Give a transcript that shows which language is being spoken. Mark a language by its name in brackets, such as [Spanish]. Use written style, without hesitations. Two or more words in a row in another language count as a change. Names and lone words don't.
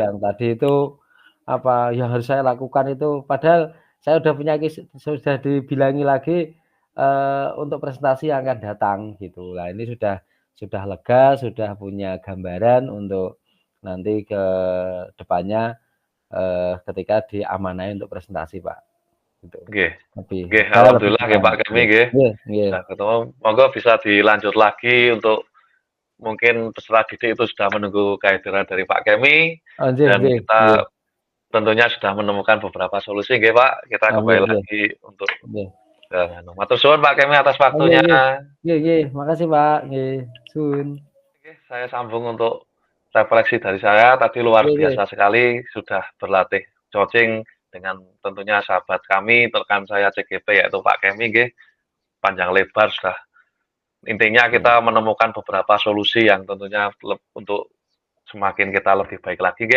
[Indonesian] yang tadi itu, apa yang harus saya lakukan itu padahal saya udah punya sudah dibilangi lagi, untuk presentasi yang akan datang gitu. Nah ini sudah lega, sudah punya gambaran untuk nanti ke depannya, ketika diamanahi untuk presentasi, Pak, gitu. [Javanese] Nggih. [Indonesian] Lebih [Javanese] Nggih, [Indonesian] lega, lebih [Javanese] alhamdulillah nggih [Indonesian] tenang. Pak Kemi [Javanese] Nggih, nggih, nggih, nggih. [Indonesian] sudah ketemu. Monggo bisa dilanjut lagi untuk mungkin peserta didik itu sudah menunggu kehadiran dari Pak Kemi, [Javanese] Oh, nggih, [Indonesian] dan [Javanese] nggih, nggih. [Indonesian] kita tentunya sudah menemukan beberapa solusi nggih Pak. Kita [Javanese] Oh, nggih, [Indonesian] kembali [Javanese] nggih, [Indonesian] lagi untuk [Javanese] nggih. matur suwun [Indonesian] Pak Kemi atas [Javanese] Oh, nggih, [Indonesian] waktunya. [Javanese] nggih. Nggih, nggih, makasih, Pak, nggih. Sun. [Indonesian] Oke, saya sambung untuk refleksi dari saya. Tadi luar [Javanese] Nggih, nggih. [Indonesian] biasa sekali sudah berlatih coaching dengan tentunya sahabat kami, rekan saya CGP yaitu Pak Kemi nggih. Panjang lebar sudah. Intinya Iya, kita menemukan beberapa solusi yang tentunya untuk semakin kita lebih baik lagi nggih.